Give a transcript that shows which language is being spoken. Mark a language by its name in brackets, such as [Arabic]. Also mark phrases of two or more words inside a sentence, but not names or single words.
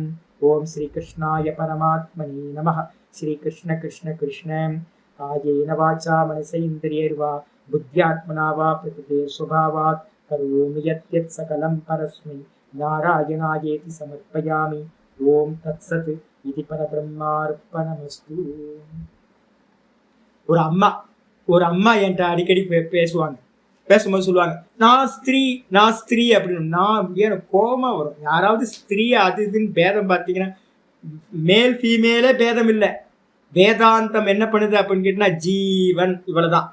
[Sanskrit] ओम श्रीकृष्णाय परमात्मने नमः। श्रीकृष्ण कृष्ण कृष्ण कायेन वाचा मनसेन्द्रियैर्वा बुद्ध्यात्मना वा प्रकृते स्वभावात् करोमि यत् सकलं परस्मै नारायणायेति समर्पयामि। ओम तत्सत् इति परब्रह्मार्पणमस्तु। [Tamil] ஒரு அம்மா என்கிட்ட அடிக்கடி பேசுவாங்க. பேசும்போது சொல்லுவாங்க, நான் ஸ்திரீ அப்படின்னு. நான் எனக்கு கோபமா வரும். யாராவது ஸ்திரீ அது இதுன்னு பேதம் பார்த்தீங்கன்னா, [English] male female [Tamil] பேதம் இல்லை. வேதாந்தம் என்ன பண்ணுது அப்படின்னு கேட்டீங்கன்னா, ஜீவன் இவ்வளவுதான்.